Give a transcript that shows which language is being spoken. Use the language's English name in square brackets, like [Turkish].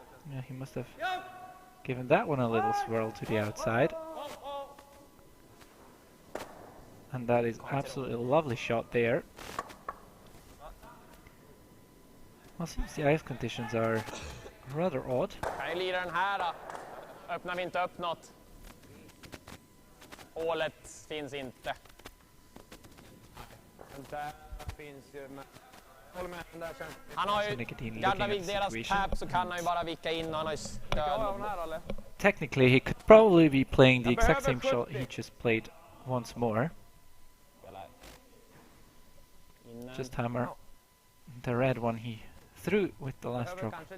[English] Yeah, he must have given that one a little swirl to the outside. And that is absolutely a lovely shot there. Well, seems the ice conditions are rather odd. [Swedish] Kan jag lira den här då? Öppnar vi inte upp något? Hålet finns inte. Där finns ju... Han har ju, gaddar vi deras tap så kan han ju bara vicka in och han har ju stöd. [English] Technically he could probably be playing the exact same shot he just played once more. Just hammer the red one he threw with the last stroke.